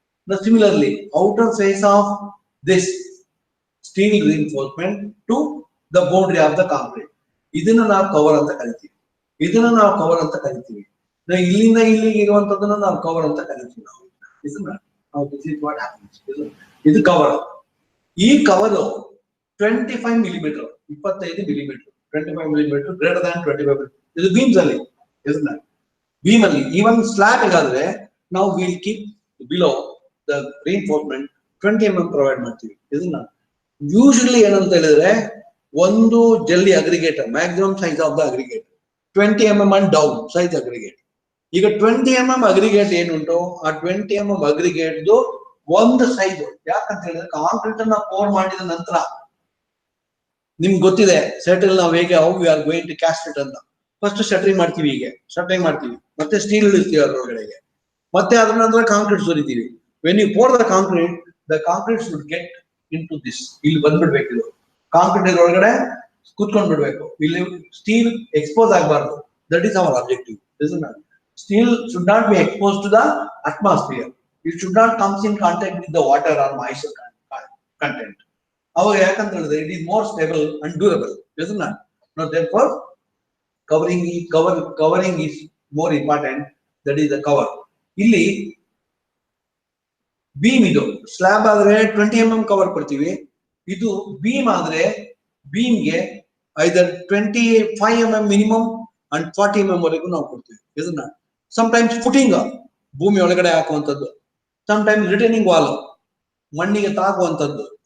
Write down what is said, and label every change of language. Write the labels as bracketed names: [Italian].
[English] Now similarly, outer face of this steel reinforcement to the boundary of the concrete. [Kannada] ಇದನ್ನ ನಾವು cover ಅಂತ ಕರಿತೀವಿ. ಇದನ್ನ ನಾವು ಕವರ್ ಅಂತ ಕರಿತೀವಿ. ನಾವು ಇಲ್ಲಿಂದ ಇಲ್ಲಿಗೆ ಇರುವಂತದನ್ನ ನಾವು ಕವರ್ ಅಂತ ಕರಿತೀವಿ ನಾವು. ಇದನ್ನ ನಾವು [English] this is what happens. [Kannada] ಇದು ಕವರ್. [English] ಈ cover 25 millimetre, 25 millimetre, 25 millimetre greater than 25 millimetre. [Kannada] ಇದು ಬೀಮ್ಸ್ ಅಲ್ಲಿ, ಇದನ್ನ ಬೀಮ್ ಅಲ್ಲಿ ಈವನ್ ಸ್ಲಾಬ್ ಗಾದ್ರೆ ನಾವು [English] will keep below the reinforcement [Kannada] 20 mm provide ಮಾಡ್ತೀವಿ. ಇದನ್ನ ಯೂಶಲಿ ಏನಂತ ಹೇಳಿದ್ರೆ ಒಂದು ಜಲ್ಲಿ aggregator [English] Maximum size of the aggregate 20 mm and down size aggregate. [Kannada] ಈಗ 20 mm ಅಗ್ರಿಗೇಟ್ ಏನುಂಟು ಆ 20 mm ಅಗ್ರಿಗೇಟ್ ಒಂದು ಸೈಜ್. ಯಾಕಂತ ಹೇಳಿದ್ರೆ ಕಾಂಕ್ರೀಟ್ ಅನ್ನ ಪೋರ್ ಮಾಡಿದ ನಂತರ ನಿಮ್ಗೆ ಗೊತ್ತಿದೆ ಸೆಟಲ್ ನಾವು ಹೇಗೆ [English] how we are going to cast it [Kannada] ಅಂತ. ಫಸ್ಟ್ ಶಟರಿಂಗ್ ಮಾಡ್ತೀವಿ, ಹೀಗೆ ಶಟರಿಂಗ್ ಮಾಡ್ತೀವಿ, ಮತ್ತೆ ಸ್ಟೀಲ್ ಇಳಿಸ್ತೀವಿ ಅದರೊಳಗಡೆಗೆ, ಮತ್ತೆ ಅದರ ನಂತರ concrete ಸುರಿತೀವಿ. [English] When you pour the concrete should get into this. [Kannada] ಇಲ್ಲಿ ಬಂದ್ಬಿಡ್ಬೇಕು, ಇದು ಕಾಂಕ್ರೀಟ್ ಇದ್ರೊಳಗಡೆ ಕುತ್ಕೊಂಡ್ ಬಿಡ್ಬೇಕು. ಇಲ್ಲಿ ಸ್ಟೀಲ್ ಎಕ್ಸ್ಪೋಸ್ ಆಗಬಾರ್ದು. [English] That is our objective. Steel should not be exposed to the atmosphere. It should not come in contact with the water or moisture content. [Kannada] ಅವಾಗ ಯಾಕಂತ ಹೇಳಿದ್ರೆ [English] it is more stable and durable, isn't it? Now therefore covering is more important. That is the cover. [Kannada] ಇಲ್ಲಿ beam, ಇದು slab ಆದ್ರೆ 20 mm cover ಕೊಡ್ತೀವಿ. ಇದು beam ಆದ್ರೆ ಬೀಮ್ಗೆ ಐದರ್ 25 mm minimum and 40 mm ವರೆಗೂ ನಾವು ಕೊಡ್ತೀವಿ. ಇದನ್ನ ಸಮಟೈಮ್ಸ್ ಫುಟಿಂಗ್ ಭೂಮಿ ಒಳಗಡೆ ಹಾಕುವಂಥದ್ದು, ಸಮಟೈಮ್ಸ್ ರಿಟೈನಿಂಗ್ ವಾಲ್ ಮಣ್ಣಿಗೆ ತಾಕುವಂಥದ್ದು.